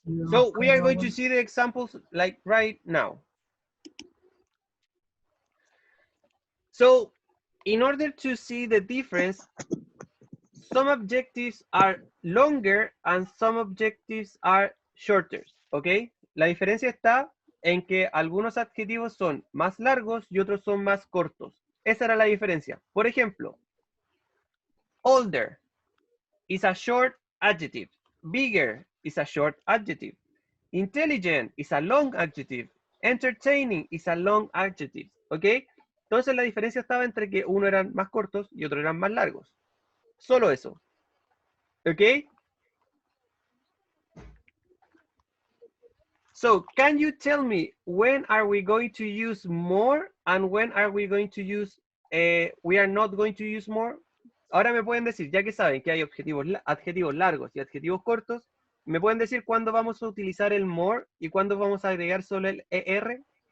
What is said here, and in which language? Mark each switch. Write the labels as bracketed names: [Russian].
[English] So we are going to see the examples like right now. So in order to see the difference, some objectives are longer and some objectives are shorter, ¿ok? [Spanish] La diferencia está en que algunos adjetivos son más largos y otros son más cortos. Esa era la diferencia. Por ejemplo, [English] older is a short adjective. Bigger is a short adjective. Intelligent is a long adjective. Entertaining is a long adjective, ¿ok? [Spanish] Entonces la diferencia estaba entre que uno eran más cortos y otros eran más largos. Solo eso. ¿Ok? [English] So, can you tell me when are we going to use more and when are we going to use, we are not going to use more? [Spanish] Ahora me pueden decir, ya que saben que hay adjetivos largos y adjetivos cortos, ¿me pueden decir cuándo vamos a utilizar el more y cuándo vamos a agregar solo el ER?